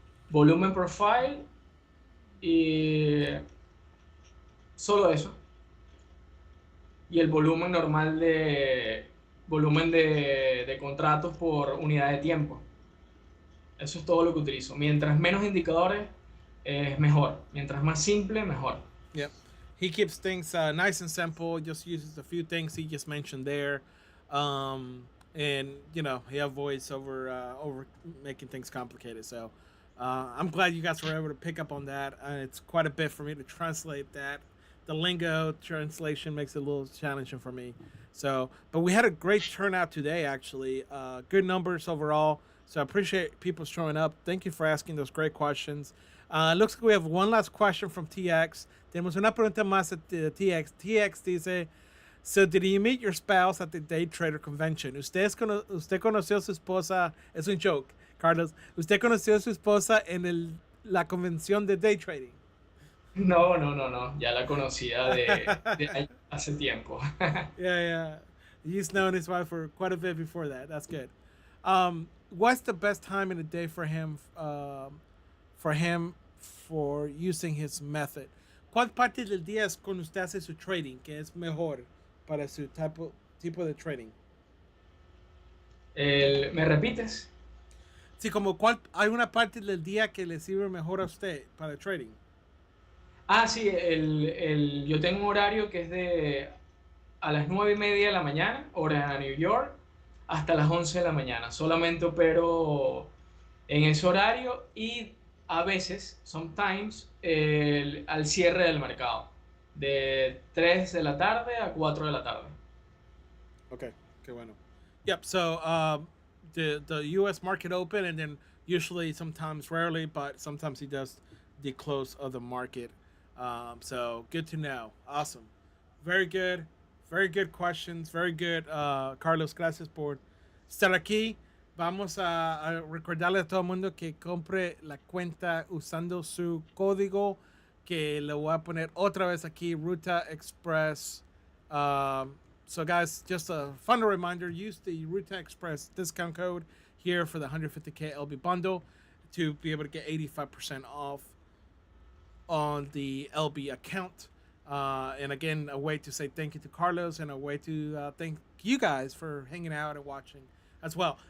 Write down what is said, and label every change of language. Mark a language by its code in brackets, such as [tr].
[es] Volumen profile y solo eso. Y el volumen de contratos por unidad de tiempo. Eso es todo lo que utilizo. Mientras menos indicadores, es mejor. Mientras más simple, mejor. [en] Yep. He keeps things nice and simple. Just uses a few things he just mentioned there, and he avoids over making things complicated. So I'm glad you guys were able to pick up on that. It's quite a bit for me to translate that. The lingo translation makes it a little challenging for me. So, but we had a great turnout today. Actually, good numbers overall. So I appreciate people showing up. Thank you for asking those great questions. Looks like we have one last question from TX. [es] Tenemos una pregunta más de TX. [en] TX dice, so did you meet your spouse at the day trader convention? [es] ¿Usted conoció a su esposa? Es un joke, Carlos. ¿Usted conoció a su esposa en la convención de day trading? No, no, no, no. Ya la conocía de hace tiempo. [en] Yeah. He's known his wife for quite a bit before that. That's good. What's the best time in the day for using his method? [es] ¿Cuál parte del día es cuando usted hace su trading que es mejor para su tipo de trading? ¿Me repites? Sí, como cuál hay una parte del día que le sirve mejor a usted para trading. Ah, sí, yo tengo un horario que es a las 9:30 de la mañana, hora de New York, hasta las 11 de la mañana. Solamente opero en ese horario y a veces, sometimes, al cierre del mercado, de 3 de la tarde a 4 de la tarde. [en] Okay, [es] qué bueno. [en] Yep. So the U.S. market open, and then usually, sometimes, rarely, but sometimes he does the close of the market. So good to know. Awesome. Very good. Very good questions. Very good, Carlos. [es] Gracias por estar aquí. Vamos a recordarle a todo el mundo que compre la cuenta usando su código que lo voy a poner otra vez aquí, Ruta Express. [en] So, guys, just a fun reminder, use the Ruta Express discount code here for the 150K LB bundle to be able to get 85% off on the LB account. And again, a way to say thank you to Carlos and a way to thank you guys for hanging out and watching as well.